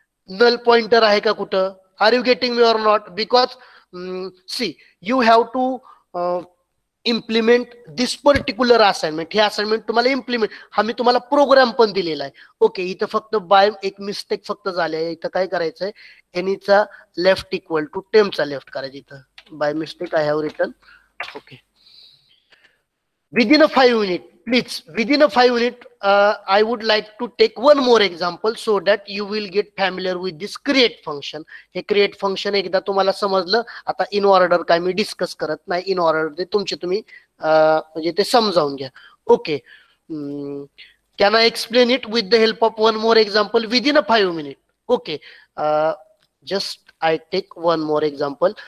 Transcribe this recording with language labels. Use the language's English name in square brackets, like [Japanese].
[Marathi] Null pointer आहे का कुठं, [English] Are you getting me or not, because see you have to implement this particular assignment. [Marathi] हे assignment तुम्हाला implement, हा मी तुम्हाला प्रोग्राम पण दिलेला आहे. ओके, इथं फक्त बाय एक मिस्टेक फक्त झाली आहे. इथं काय करायचंय, एनीचा लेफ्ट इक्वल टू टेम्पचा लेफ्ट करायचं, इथं by mistake [English] I have written. Okay, within a 5 minute, please, within a 5 minute, I would like to take one more example so that you will get familiar with this create function. [Marathi] हे create function एकदा तुम्हाला समजलं, आता in order काय मी discuss करत नाही, in order ते तुमचे तुम्ही म्हणजे ते समजावून घ्या. [English] Okay, can I explain it with the help of one more example within a 5 minute. Okay, just I take one more example.